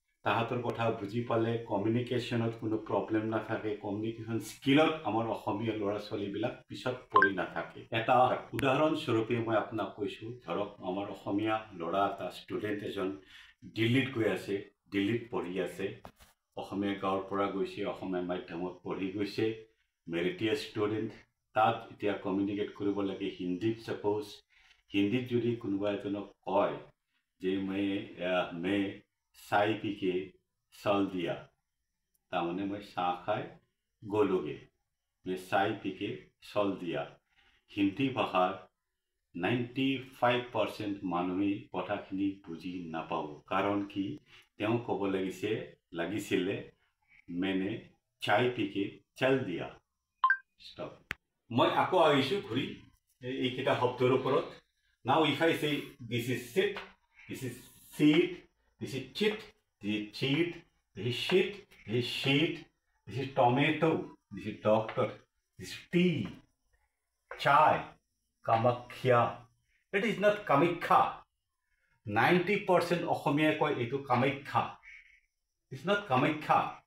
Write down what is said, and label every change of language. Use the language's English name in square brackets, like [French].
[Assamese] তাহাঁতৰ কথা বুজি পালে কমিউনিকেশ্যনত কোনো প্ৰব্লেম নাথাকে, কমিউনিকেশ্যন স্কিলত আমাৰ অসমীয়া ল'ৰা ছোৱালীবিলাক পিছত পৰি নাথাকে। এটা উদাহৰণস্বৰূপে মই আপোনাক কৈছোঁ, ধৰক আমাৰ অসমীয়া ল'ৰা এটা ষ্টুডেণ্ট এজন দিল্লীত গৈ আছে, দিল্লীত পঢ়ি আছে, অসমীয়া গাঁৱৰ পৰা গৈছে, অসমীয়া মাধ্যমত পঢ়ি গৈছে, মেৰিটিয়াছ ষ্টুডেণ্ট। তাত এতিয়া কমিউনিকেট কৰিব লাগে হিন্দীত। সাপোজ হিন্দীত যদি কোনোবা এজনক কয় যে [Hindi] মে চাই পিকে চল দিয়া, [Assamese] তাৰমানে মই চাহ খাই গ'লোগে, মে চাই পিকে চল দিয়া। হিন্দী ভাষাৰ 95% মানুহেই কথাখিনি বুজি নাপাব। কাৰণ কি, তেওঁ ক'ব লাগিছিলে [Hindi] মেনে চাই পিকে চল দিয়া। [Assamese] ষ্টপ। মই আকৌ আহিছো ঘূৰি এইকেইটা শব্দৰ ওপৰত। [English] Now if I say this is sit, this is seat, this is chit, this is cheat, this is shit, this is sheet, this is tomato, this is doctor, this is tea, chai, Kamakhya. It is not Kamakhya. 90% [Assamese] অসমীয়া কয় এইটো Kamakhya. [English] It's not Kamakhya.